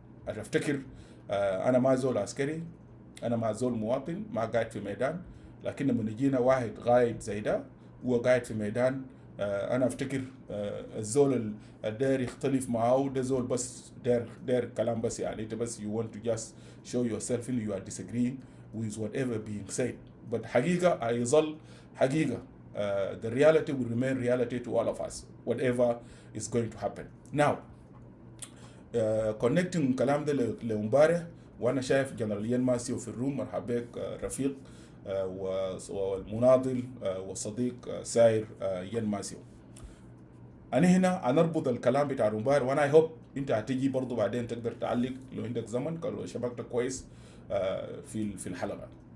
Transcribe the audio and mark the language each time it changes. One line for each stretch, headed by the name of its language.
Arabic: افتكر انا ما زول عسكري، انا ما زول مواطن، ما قاعد في ميدان، لكن لما يجينا واحد قايد زي ده هو قاعد في ميدان، انا افتكر الزول الداير يختلف معاه ده زول بس داير كلام بس، يعني انت بس
English: you want to just show yourself in you are disagreeing with whatever being said. but
Arabic: حقيقة هيظل حقيقة.
English: The reality will remain reality to all of us whatever is going to happen. Now connecting
Arabic: كلام ده لامبارح، وانا شايف جنرال ين ماسيو في الروم. مرحبا بك رفيق والمناضل والصديق ساير ين ماسيو. انا هنا هنربط الكلام بتاع امبارح، وانا اي هوب انت هتيجي برضو بعدين تقدر تعلق لو عندك زمن، لو شبكتك كويس في الحلقه.